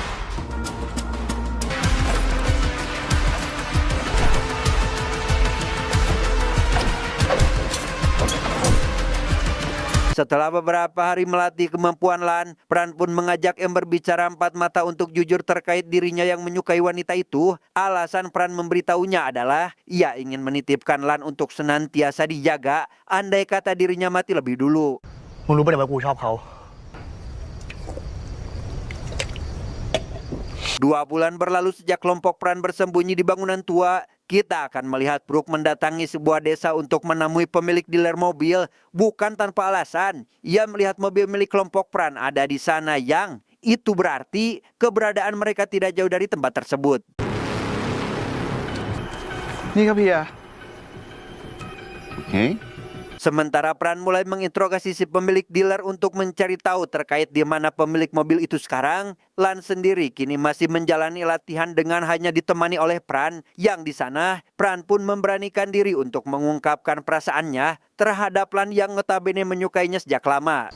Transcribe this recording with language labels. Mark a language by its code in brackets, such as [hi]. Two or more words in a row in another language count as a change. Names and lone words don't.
[id] Setelah beberapa hari melatih kemampuan Lan, Pran pun mengajak Em berbicara empat mata untuk jujur terkait dirinya yang menyukai wanita itu. Alasan Pran memberitahunya adalah ia ingin menitipkan Lan untuk senantiasa dijaga, andai kata dirinya mati lebih dulu. [th] มึงรู้ปะเนี่ยว่ากูชอบเขา [id] 2 bulan berlalu sejak kelompok Pran bersembunyi di bangunan tua, kita akan melihat Brook mendatangi sebuah desa untuk menemui pemilik dealer mobil. Bukan tanpa alasan, ia melihat mobil milik kelompok Pran ada di sana yang itu berarti keberadaan mereka tidak jauh dari tempat tersebut. [th] นี่ครับเฮีย [id] Sementara Pran mulai menginterogasi si pemilik dealer untuk mencari tahu terkait di mana pemilik mobil itu sekarang, Lan sendiri kini masih menjalani latihan dengan hanya ditemani oleh Pran, yang di sana Pran pun memberanikan diri untuk mengungkapkan perasaannya terhadap Lan yang notabene menyukainya sejak lama.